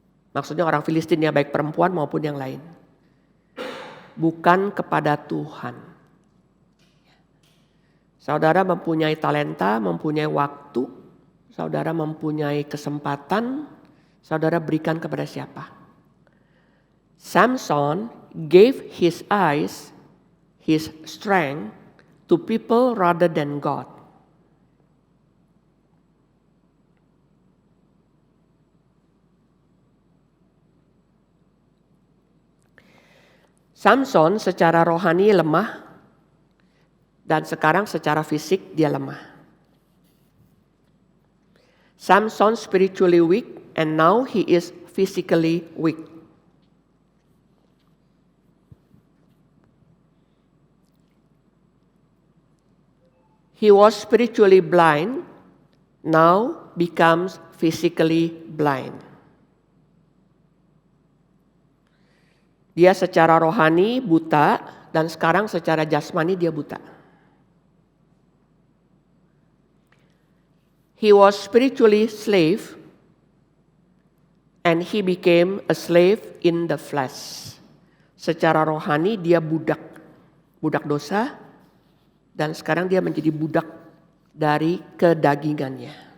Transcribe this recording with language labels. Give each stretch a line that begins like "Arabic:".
Indonesian: Maksudnya orang Filistin ya, baik perempuan maupun yang lain. Bukan kepada Tuhan. Saudara mempunyai talenta, mempunyai waktu, saudara mempunyai kesempatan, saudara berikan kepada siapa?
English: Samson gave his eyes, his strength to people rather than God.
Indonesian: Samson secara rohani lemah dan sekarang secara fisik dia lemah.
English: Samson spiritually weak and now he is physically weak. He was spiritually blind, now becomes physically blind.
Indonesian: Dia secara rohani buta dan sekarang secara jasmani dia buta.
English: He was spiritually slave and he became a slave in the flesh.
Indonesian: Secara rohani dia budak dosa dan sekarang dia menjadi budak dari kedagingannya.